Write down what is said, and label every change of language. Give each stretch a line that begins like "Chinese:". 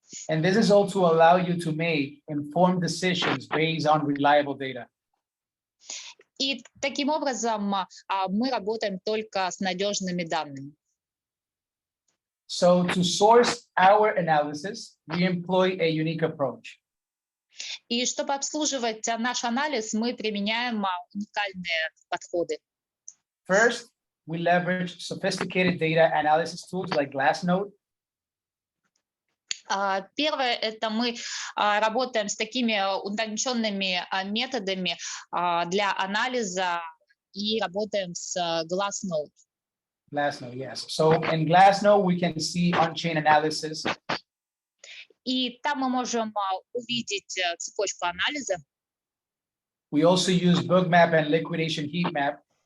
English: And this is all to allow you to make informed decisions based on reliable data.
Russian: И таким образом мы работаем только с надежными данными.
English: So to source our analysis, we employ a unique approach.
Russian: И чтобы обслуживать наш анализ, мы применяем уникальные подходы.
English: First, we leverage sophisticated data analysis tools like Glassnode.
Russian: Первое — это мы работаем с такими утонченными методами для анализа и работаем с Glassnode.
English: Glassnode, yes. So in Glassnode, we can see on-chain analysis.
Russian: И там мы можем увидеть цепочку анализа.
English: We also use bookmap and liquidation heat map.